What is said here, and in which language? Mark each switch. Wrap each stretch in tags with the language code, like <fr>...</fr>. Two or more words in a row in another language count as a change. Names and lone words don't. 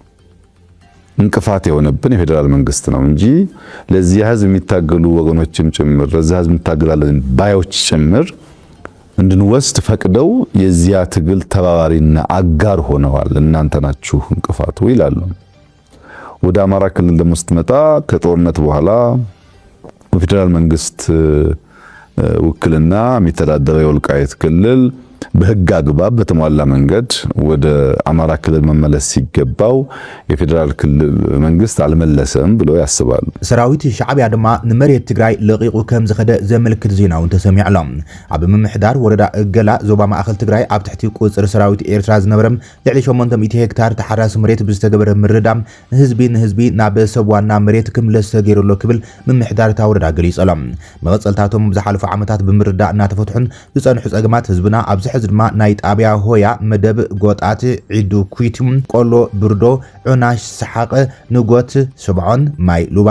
<am>እንቅፋት የሆነብን የፌደራል መንግስት ነው እንጂ ለዚህ ህዝብ የሚታገሉ ወገኖችም ጭምር ለዚህ ህዝብ እንታገላለን ባዮች ጭምር እንድንወስድ ፈቅደው የዚያ ትግል ተባባሪና አጋር ሆነዋል። እናንተ ናችሁ እንቅፋቱ ይላሉ። ወደ አማራ ክልል ደግሞ ስትመጣ ከጦርነት በኋላ በፌደራል መንግስት ውክልና የሚተዳደረው የወልቃይት ክልል በህግ አግባብ በተሟላ መንገድ ወደ አማራ ክልል መመለስ ሲገባው የፌደራል ክልል መንግስት አልመለሰም ብለው ያስባሉ።</am> <ti>ሰራዊት ሻዕብያ ድማ ንመሬት ትግራይ ለቂቁ ከም ዝኸደ ዘመልክት ዜናውን ተሰሚዕ ኣሎ። ኣብ ምምሕዳር ወረዳ እገላ ዞባ ማእከል ትግራይ ኣብ ትሕቲ ቁጽር ሰራዊት ኤርትራ ዝነበረ ልዕሊ 800 ሄክታር ተሓራሲ መሬት ብዝተገበረ ምርዳም ህዝቢ ንህዝቢ ናብ ሰብ ዋና መሬት ክምለስ ተገይሩሎ ክብል ምምሕዳር ታወረዳ ገሊጹ ኣሎ። መቐጸልታቶም ብዝሓለፉ ዓመታት ብምርዳእ እናተፈትሑን ዝጸንሑ ጸገማት ህዝብና ኣብዚ ሕዚ ድማ ናይ ጣብያ ሆያ መደብ ጎጣት ዒዱ ኩይቱም ቆሎ ብርዶ ዑናሽ ሰሓቀ ንጎት ሰብዖን ማይ ሉባን</ti>